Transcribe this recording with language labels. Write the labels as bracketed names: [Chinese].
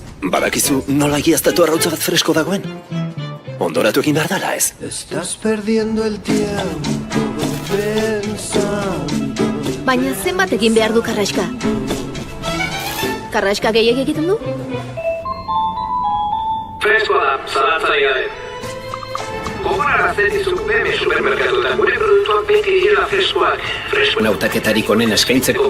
[Basque] Badakizu nola egiaztatu arrautza bat fresko dagoen? Ondoratu egin behar dala ez? [Spanish] Estás perdiendo el tiempo pensando. [Basque] Baina zenbat egin behar du Karraska? Karraska gehiegi egiten du? Freskoa da, zalantzari gabe. Gogorarazten dizut BM supermerkatuetan gure produktuak beti direla freskoak. Freskoen Nautaketarik onen eskaintzeko